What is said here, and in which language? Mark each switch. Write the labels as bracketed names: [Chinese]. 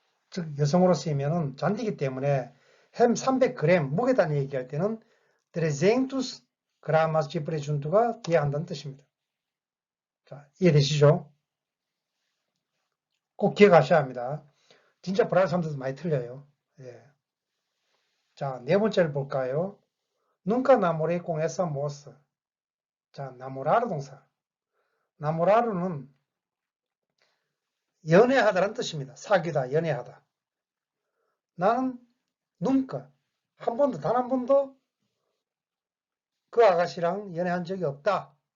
[Korean] 즉 여성으로 쓰이면 잔디이기 때문에 햄 300g 무게 단위 얘기할 때는 300 gramas de presunto 가 돼야 한다는 뜻입니다. 자, 이해되시죠? 꼭 기억하셔야 합니다. 진짜 브라질 사람들도 많이 틀려요. 예. 자, 네 번째를 볼까요? [Portuguese] Nunca namorei com essa moça. [Korean] 자, 나모라르 동사. 나모라르는 연애하다라는 뜻입니다. 사귀다, 연애하다. 나는 nunca 한 번도, 단 한 번도 그 아가씨랑 연애한 적이 없다.